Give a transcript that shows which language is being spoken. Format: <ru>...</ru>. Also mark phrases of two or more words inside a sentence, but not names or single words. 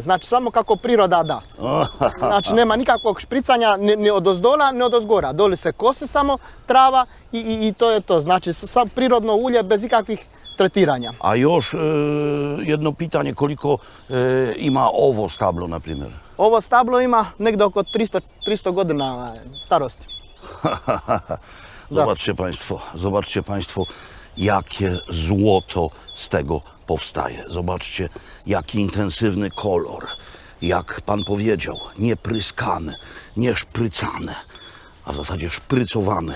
<hr>Znači samo kako priroda da. Znači nema nikakvog špricanja ni od ozdola ni od ozgora. Doli se kose samo trava i to je to. Znači samo prirodno ulje bez ikakvih tretiranja. A još jedno pitanje, koliko ima ovo stablo, na primjer? Ovo stablo ima negdje oko 300 godina starosti.</hr> <pl>Zobaczcie Państwo, jakie złoto z tego powstaje. Zobaczcie, jaki intensywny kolor. Jak Pan powiedział, nie pryskane, nie szprycane, a w zasadzie szprycowane.</pl>